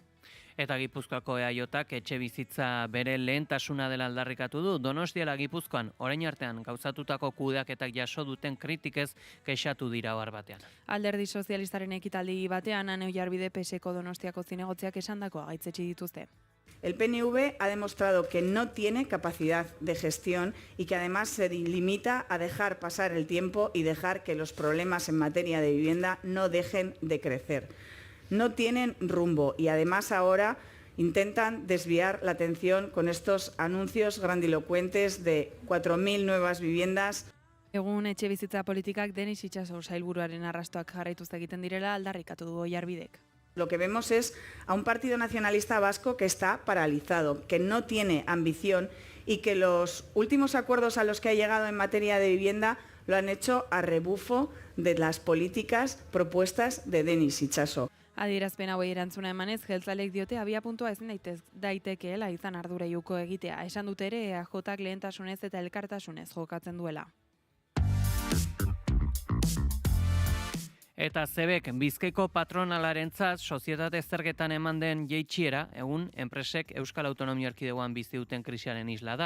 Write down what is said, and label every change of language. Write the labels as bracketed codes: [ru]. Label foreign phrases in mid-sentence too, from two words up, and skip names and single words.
[eu] Eta Gipuzkoako EAJak etxe bizitza bere lehentasuna dela aldarrikatu du. Donostiara Gipuzkoan orain artean gauzatutako kudeaketak jaso duten kritikez kexatu dira ohar batean. Alderdi sozialistaren ekitaldi batean Ane Oiarbide PSko Donostiako zinegotziak esandakoa gaitzetsi dituzte. [es] El PNV ha demostrado que no tiene capacidad de gestión y que además se limita a dejar pasar el tiempo y dejar que los problemas en materia de vivienda no dejen de crecer. No tienen rumbo y además ahora intentan desviar la atención con estos anuncios grandilocuentes de 4.000 nuevas viviendas. [eu] Egun etxe bizitza politikak Denis Itxaso sailburuaren arrastoak jarraituz egiten direla aldarrikatu du Oiarbidek. [es] Lo que vemos es a un partido nacionalista vasco que está paralizado, que no tiene ambición y que los últimos acuerdos a los que ha llegado en materia de vivienda lo han hecho a rebufo de las políticas propuestas de Denis Itxaso. [eu] Adierazpen hauei erantzuna emanez, jeltzalek diote abiapuntua ezin daitekeela izan arduraiuko egitea. Esan dute ere EAJak lehentasunez eta elkartasunez jokatzen duela. Eta Zebek Bizkaiko patronalarentzat sozietate zergetan eman den jaitsiera, egun enpresek Euskal Autonomia Erkidegoan bizi duten krisiaren isla da.